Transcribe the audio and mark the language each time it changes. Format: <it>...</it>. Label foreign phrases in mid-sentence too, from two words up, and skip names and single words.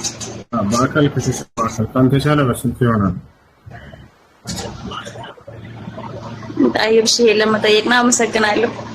<am>በአካል ካልተቻለ በስልክ ይሆናል።</am> <ar>طيب شيء لما</ar> <am>ጠየቅና አመሰግናለሁ።</am>